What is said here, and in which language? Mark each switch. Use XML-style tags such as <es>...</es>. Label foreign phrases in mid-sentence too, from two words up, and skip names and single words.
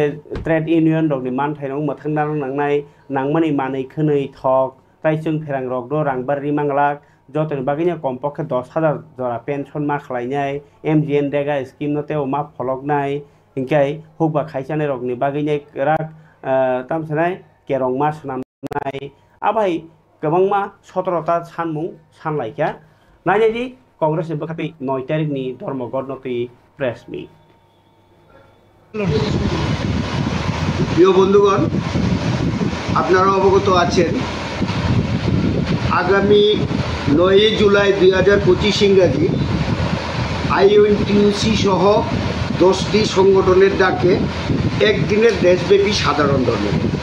<trp>trade union rokni man thainong mothangna nangnai nangmani manei khonei thok tai chung pherang rok do rangbarri manglak jotoni bagini kompokhe 10000 jora pension ma khlainai MGN dega scheme no teo ma pholoknai ingkai hukba khaisane rokni bagini rak tamsanai kerong ma snamnai abai gobangma 17 ta sanmung sanlaikha nainaji Congress bakapi 9 tarik ni ধর্মঘট নতি</trp> <en>press meet</en> <bn>প্রিয় বন্ধুগণ আপনারা অবগত আছেন আগামী 9 জুলাই 2025 ইংরেজি IUNTUC সহ 10টি সংগঠনের ডাকে একদিনের দেশব্যাপী সাধারণ ধর্মঘট</bn>